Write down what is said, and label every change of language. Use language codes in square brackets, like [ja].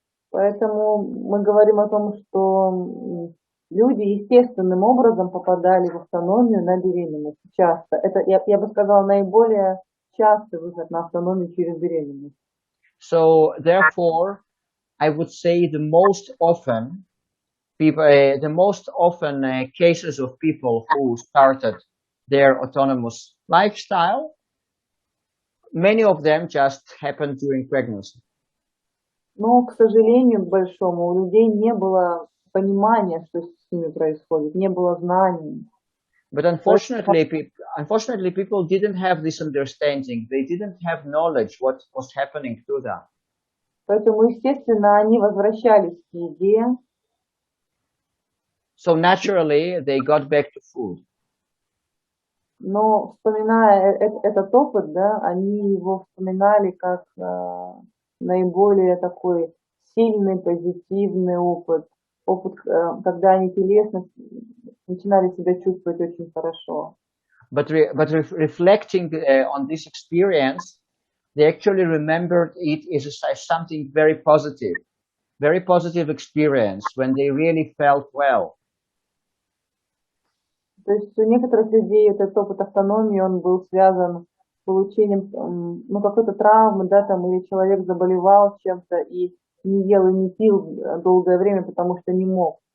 [ru] Поэтому мы говорим о том, что люди естественным образом попадали в автономию на беременность. Часто. Это, я бы сказала, наиболее частый выход на автономию через беременность. [en] So therefore, I would say the most often cases of people who started their autonomous lifestyle, many of them just happened during pregnancy. [ru] Но, к сожалению, к большому, у людей не было понимания, что с ними происходит, не было знаний. [en] But unfortunately, people didn't have this understanding. They didn't have knowledge what was happening to them. [ru] Поэтому, естественно, они возвращались к еде. [en] So naturally, they got back to food. [ru] Но, вспоминая этот опыт, да, они его вспоминали как наиболее такой сильный, позитивный опыт, когда они телесно начинали себя чувствовать очень хорошо. [en] But reflecting on this experience, they actually remembered it as something very positive experience when they really felt well. [ru] То есть у некоторых людей этот опыт автономии, он был связан с получением какой-то травмы, да, там, или человек заболевал чем-то и не ел и не пил долгое время, потому что не мог.